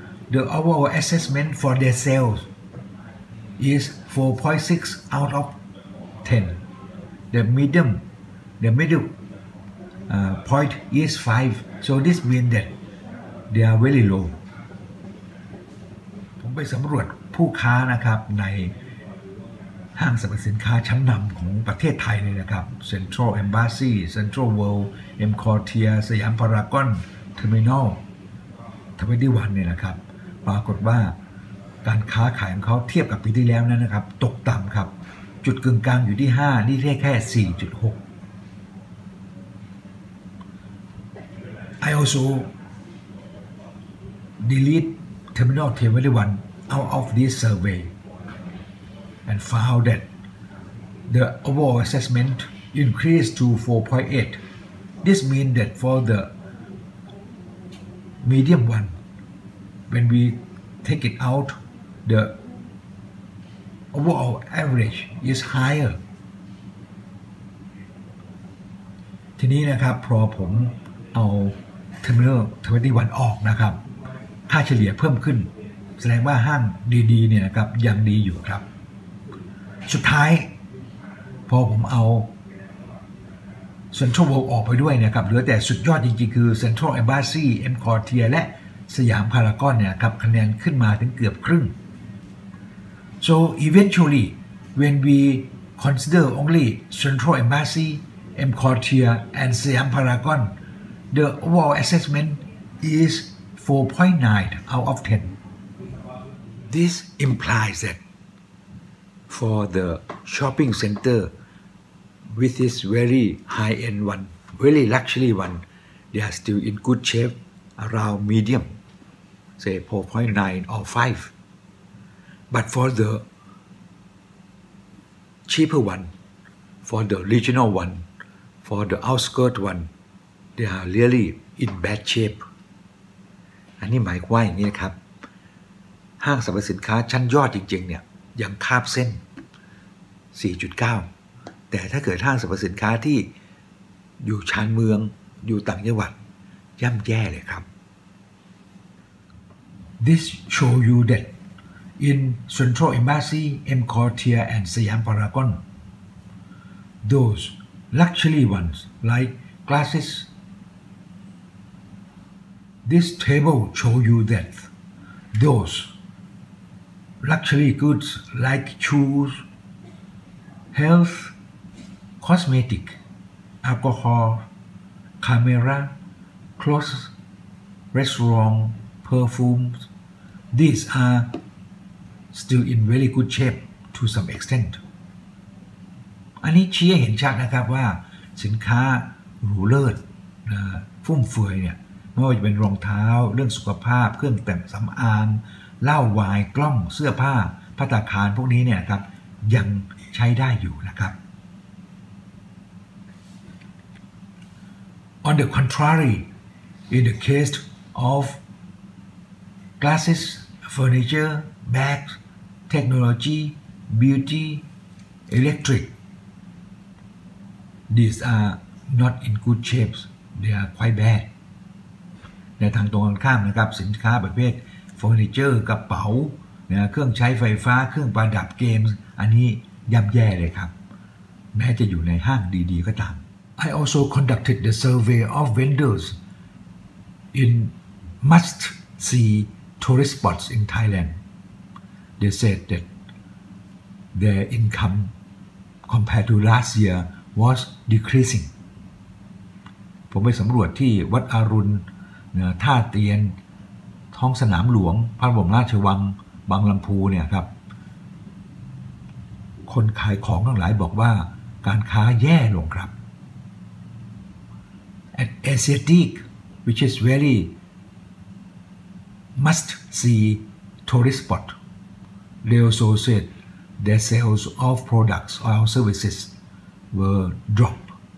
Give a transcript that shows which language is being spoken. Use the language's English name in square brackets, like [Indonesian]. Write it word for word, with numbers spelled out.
[English] The overall assessment for their sales is four point six out of ten. The medium, the middle uh, point is five. So this means that they are very low. [Thai] ผมไปสำรวจผู้ค้านะครับในห้างสรรพสินค้าชั้นนำของประเทศไทยเลยนะครับ Central Embassy, Central World, M Quartier, สยามพารากอน Terminal ทเวนตี้วันเนี่ยนะครับปรากฏว่าการค้าขายของเขาเทียบกับปีที่แล้วนั้นนะครับตกต่ำครับจุดกึ่งกลางอยู่ที่ห้านี่ได้แค่ สี่จุดหก [English] I also delete Terminal twenty-one out of this survey and found that the overall assessment increased to four point eight. This means that for the medium one, when we take it out, the overall average is higher. [Thai] ทีนี้นะครับพอผมเอา Terminal twenty-one ออกนะครับค่าเฉลี่ยเพิ่มขึ้นแสดงว่าห้างดีๆเนี่ยนะครับยังดีอยู่ครับสุดท้ายพอผมเอา Central World ออกไปด้วยนะครับเหลือแต่สุดยอดจริงๆคือ Central Embassy, M Quartier และสยามพารากอนเนี่ยครับคะแนนขึ้นมาถึงเกือบครึ่ง [English] So eventually when we consider only Central Embassy, M Quartier and Siam Paragon, the overall assessment is four point nine out of ten. This implies that for the shopping center with its very high-end one, very luxury one, they are still in good shape around medium, say four point nine or five. But for the cheaper one, for the regional one, for the outskirt one, they are really in bad shape. [Thai] อันนี้หมายความว่าอย่างนี้ครับห้างสรรพสินค้าชั้นยอดจริงๆเนี่ยยังคาบเส้น สี่จุดเก้า แต่ถ้าเกิดห้างสรรพสินค้าที่อยู่ชานเมืองอยู่ต่างจังหวัดย่ำแย่เลยครับ [English] This show you that in Central Embassy, M Quartier and Siam Paragon, those luxury ones like glasses. This table show you that those luxury goods like shoes, health, cosmetic, alcohol, camera, clothes, restaurant, perfumes, these are still in very good shape to some extent. [Thai] อันนี้ชี้ให้เห็นชัดนะครับว่าสินค้าหรูเลิศนะฟุ่มเฟือยเนี่ยไม่ว่าจะเป็นรองเท้าเรื่องสุขภาพเครื่องแต่งสำอาง เหล้าไวน์กล้องเสื้อผ้าภัตตาคารพวกนี้เนี่ยครับยังใช้ได้อยู่นะครับ [English] On the contrary, in the case of glasses, furniture, bags, technology, beauty, electric, these are not in good shapes. They are quite bad. [Thai] ในทางตรงกันข้ามนะครับสินค้าประเภทเฟอร์นิเจอร์กระเป๋านะเครื่องใช้ไฟฟ้าเครื่องประดับเกมส์อันนี้ย่ำแย่เลยครับแม้จะอยู่ในห้างดีๆก็ตาม [English] I also conducted the survey of vendors in must-see tourist spots in Thailand. They said that their income compared to last year was decreasing. [Thai] ผมไปสำรวจที่วัดอรุณนะท่าเตียนท้องสนามหลวงพระบรมราชวังบางลำพูเนี่ยครับคนขายของทั้งหลายบอกว่าการค้าแย่ลงครับ [English] At Asiatic, which is very must see tourist spot, they also said their sales of products or services were dropped.